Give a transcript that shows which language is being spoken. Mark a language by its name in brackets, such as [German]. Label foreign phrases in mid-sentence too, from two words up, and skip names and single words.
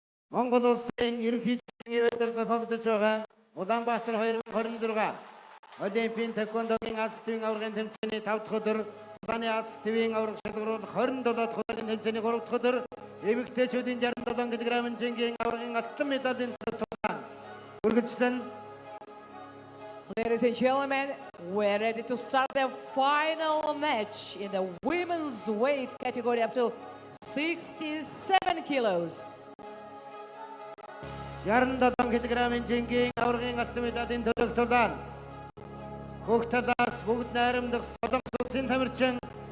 [Mongolian] Монгол улсын ерөнхий эзний өдөр зохиогдож байгаа Улаанбаатар 2026 Олимпийн тэквондогийн Аз төвийн аваргын тэмцээний 5 дахь өдөр, Улааны Аз төвийн аварга шалгаруулах 27 дахь удаагийн тэмцээний 3 дахь өдөр, эмэгтэйчүүдийн 67 кг жингийн аваргын алтан медалийн тулаан үргэлжлэн [English] Ladies and gentlemen, we're ready to start the final match in the women's weight category up to 67 kilos. [Mongolian] 67 кг жингийн аваргын алтан медалийн төлөөх тулаан Хөх талаас бүгд найрамдах Солонгос улсын тамирчин